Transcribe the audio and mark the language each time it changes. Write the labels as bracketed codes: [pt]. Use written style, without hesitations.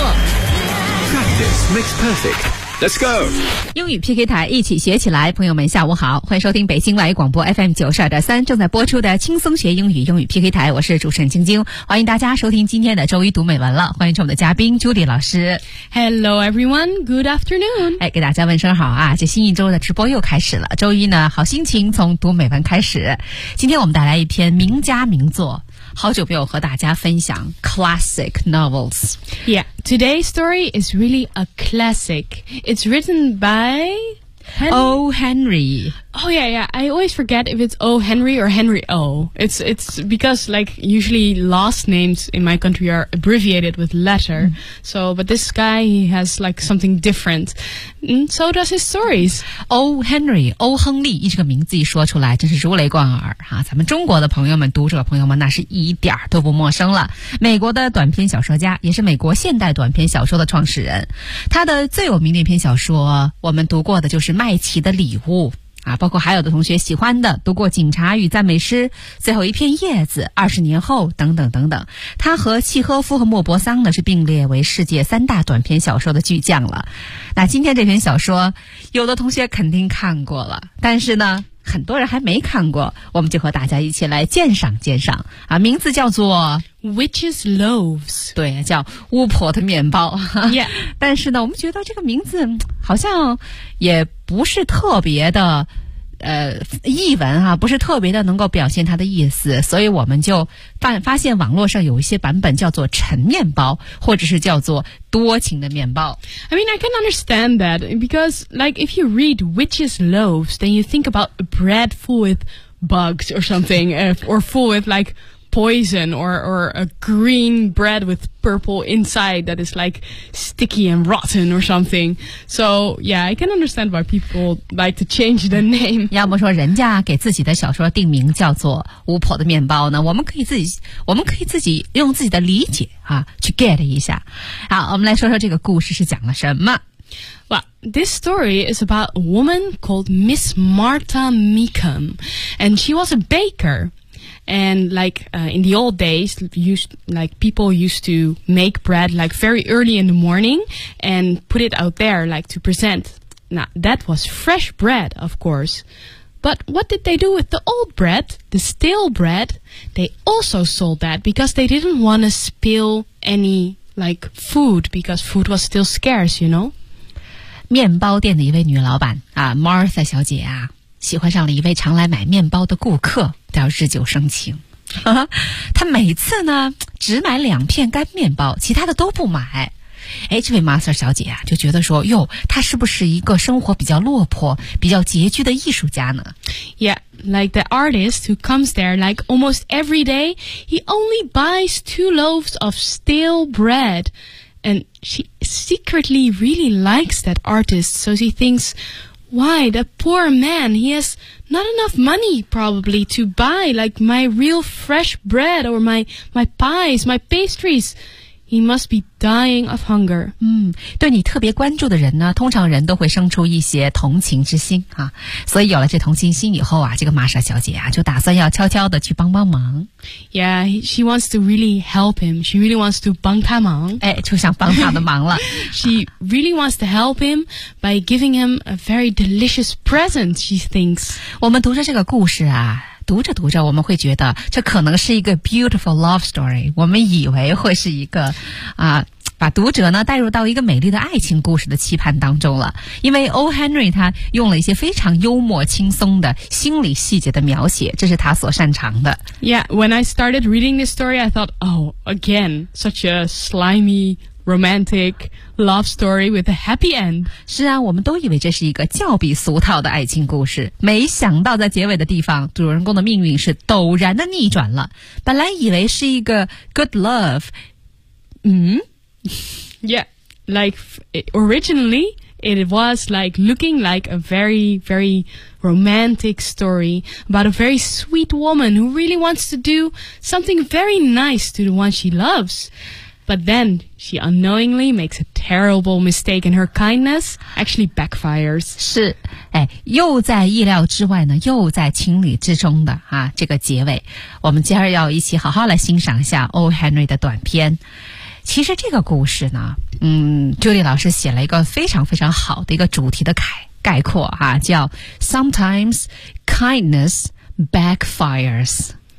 [en] Practice makes perfect。 Let's go! [zh] 英语 PK 台一起学起来，朋友们下午好，欢迎收听北京外语广播 FM 92.3正在播出的轻松学英语英语 PK 台，我是主持人晶晶，欢迎大家收听今天的周一读美文了，欢迎我们的嘉宾 Judy 老师。 [en] Hello everyone, good afternoon. [zh] 哎，给大家问声好啊，这新一周的直播又开始了，周一呢，好心情从读美文开始。今天我们带来一篇名家名作，好久没有和大家分享 [en] classic novels. Yeah, today's story is really a classic. It's written by O. Henry. Oh yeah, yeah. I always forget if it's O. Henry or Henry O. It's because like usually last names in my country are abbreviated with letter. So, but this guy, he has like something different. And so does his stories. O. Henry, O. [zh] 亨利，一这个名字一说出来，真是如雷贯耳哈、啊。咱们中国的朋友们、读者朋友们，那是一点都不陌生了。美国的短篇小说家，也是美国现代短篇小说的创始人。他的最有名的一篇小说，我们读过的就是《麦琪的礼物》。啊，包括还有的同学喜欢的，读过《警察与赞美诗》，最后一片叶子，20年后，等等等等。他和契诃夫和莫泊桑呢，是并列为世界三大短篇小说的巨匠了。那今天这篇小说，有的同学肯定看过了，但是呢，很多人还没看过，我们就和大家一起来鉴赏鉴赏。啊，名字叫做 [en] Witch's Loaves， [zh] 对，叫巫婆的面包。 [en] Yeah， [zh] 但是呢，我们觉得这个名字好像也不是特别的译文啊，不是特别的能够表现它的意思，所以我们就发现网络上有一些版本叫做陈面包，或者是叫做多情的面包。 [en] I mean, I can understand that, because like if you read Witch's Loaves, then you think about a bread full with bugs or something, or full with like poison, or a green bread with purple inside that is like sticky and rotten or something. So yeah, I can understand why people like to change the name. [zh] 要么说人家给自己的小说定名叫做巫婆的面包呢，我们可以自己用自己的理解啊去 get 一下。好，我们来说说这个故事是讲了什么。 [en] Well, this story is about a woman called Miss Martha Meekham, and she was a baker. And like, in the old days, people used to make bread like very early in the morning and put it out there like to present. Now, that was fresh bread, of course. But what did they do with the old bread, the stale bread? They also sold that because they didn't want to spill any like food because food was still scarce, you know? [zh] 面包店的一位女老板啊 ,Martha 小姐啊。喜欢上了一位常来买面包的顾客，叫日久生情。他每次呢，只买两片干面包，其他的都不买。哎，这位 Master 小姐啊，就觉得说，哟，她是不是一个生活比较落魄、比较拮据的艺术家呢 [en] ？Yeah, like the artist who comes there like almost every day, he only buys 2 loaves of stale bread, and she secretly really likes that artist, so she thinks. Why, the poor man, he has not enough money, probably, to buy, like, my real fresh bread, or my pies, my pastries. He must be dying of hunger. [zh] 对你特别关注的人呢，通常人都会生出一些同情之心啊。所以有了这同情心以后啊，这个玛莎小姐啊，就打算要悄悄的去帮帮忙。 [en] Yeah, she wants to really help him. She really wants to [zh] 帮他忙。哎，就想帮他的忙了。 [en] She really wants to help him by giving him a very delicious present, she thinks. [zh] 我们读着这个故事啊，读着读着我们会觉得这可能是一个 [en] beautiful love story， [zh] 我们以为会是一个啊，把读者呢带入到一个美丽的爱情故事的期盼当中了。因为 O. Henry 他用了一些非常幽默轻松的心理细节的描写，这是他所擅长的。 [en] Yeah, when I started reading this story I thought, oh, again, such a slimy romantic love story with a happy end. [zh] 是啊，我们都以为这是一个较比俗套的爱情故事，没想到在结尾的地方主人公的命运是陡然的逆转了。本来以为是一个 [en] good love， Yeah, like originally it was like looking like a very very romantic story about a very sweet woman who really wants to do something very nice to the one she lovesBut then, she unknowingly makes a terrible mistake and her kindness actually backfires. [zh] 是，哎，又在意料之外呢，又在情理之中的啊，这个结尾。我们今儿要一起好好来欣赏一下 O. Henry 的短篇。其实这个故事呢，Julie 老师写了一个非常非常好的一个主题的概括啊，叫 [en] Sometimes kindness backfires.